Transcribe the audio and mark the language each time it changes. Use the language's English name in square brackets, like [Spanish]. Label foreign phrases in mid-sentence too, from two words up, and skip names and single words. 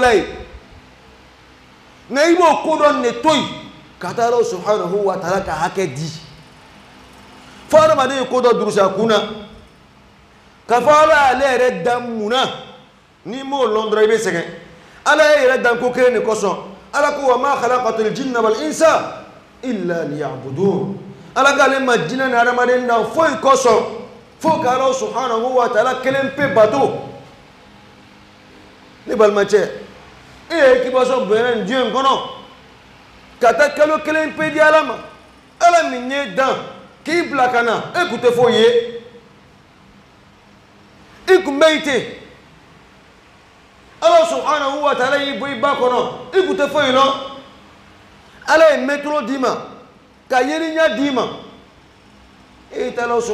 [Bambara] la yen nka i b'o ko dɔ ne to yen ka taa Ala [Arabic] سبحانه وتعالى [Bambara] ka hakɛ di fo adamaden ye ko dɔ durusi a kun na ka fɔ Ala y'ale yɛrɛ dan mun na n'i m'o lɔn dɔrɔn i bɛ sɛgɛn Ala ye yɛrɛ dan ko kelen de kosɔn Ala ko [Arabic] وما خلقت الجن والإنس إلا ليعبدون [Bambara] Ala k'ale ma jinɛ ni adamaden dan foyi kosɔn fo ka Ala [Arabic] سبحانه وتعالى [Bambara] kelen pe bato ne balimacɛ e ye kibasɔ bonya nin diɲɛ in kɔnɔ ka taa kalo kelen pe di Ala ma Ala min ye dan k'i bila ka na e kun tɛ foyi ye i kun bɛ yen ten Ala [Arabic] سبحانه وتعالى [Bambara] y'i bɔ i ba kɔnɔ i kun tɛ foyi lɔn Ala ye métro d'i ma ka yelinya d'i ma e tɛ Ala